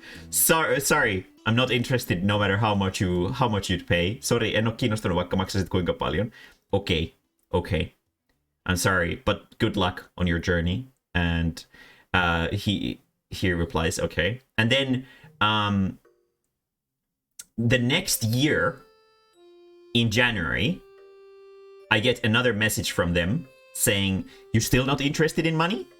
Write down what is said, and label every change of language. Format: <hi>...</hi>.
<en>Sorry, I'm not interested no matter how much you'd pay.</en> <fi>Sorry, en oo kiinnostunut vaikka maksasit kuinka paljon.</fi> <en>Okay. I'm sorry, but good luck on your journey. And he replies, okay. And then the next year, in January, I get another message from them saying, "You still not interested in money?"</en>